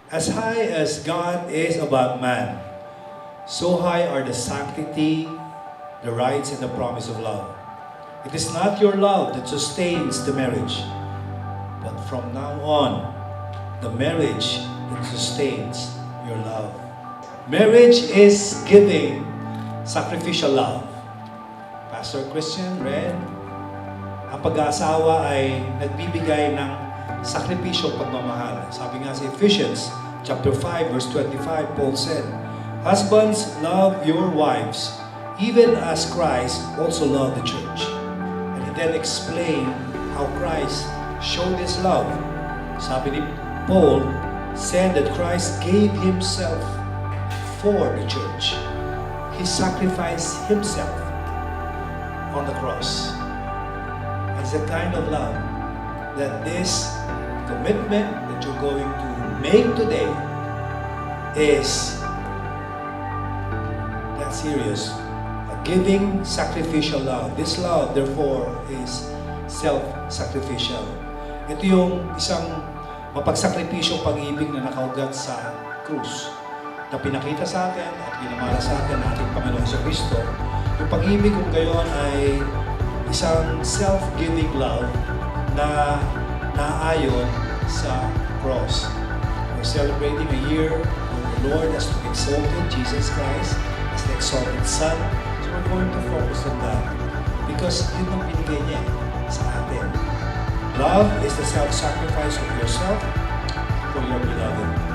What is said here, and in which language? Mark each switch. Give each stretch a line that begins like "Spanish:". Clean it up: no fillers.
English: As high as God is above man, so high are the sanctity, the rights, and the promise of love. It is not your love that sustains the marriage, but from now on, the marriage that sustains your love. Marriage is giving sacrificial love. Pastor Christian, Red,
Filipino: ang pag-aasawa ay nagbibigay ng sakripisyong pagmamahal. Sabi nga sa
English: Ephesians chapter 5 verse 25, Paul said, "Husbands, love your wives, even as Christ also loved the church." And he then explained how Christ showed his love.
Filipino: Sabi ni Paul,
English: said that Christ gave himself for the church. He sacrificed himself on the cross. It's the kind of love that this commitment that you're going to make today is that serious. A giving, sacrificial love. This love, therefore, is self-sacrificial.
Filipino: Ito yung isang mapagsakripisyong pag-ibig na nakaugat sa krus, na pinakita sa atin at pinamala sa atin ng ating Panginoon sa Kristo. Yung pag-ibig kung gayon ay isang
English: self-giving love
Filipino: na naayon sa cross.
English: We're celebrating a year when the Lord has exalted Jesus Christ as the exalted Son. So we're going to focus on that because
Filipino: yun ang binigay niya sa atin.
English: Love is the self-sacrifice of yourself for your beloved.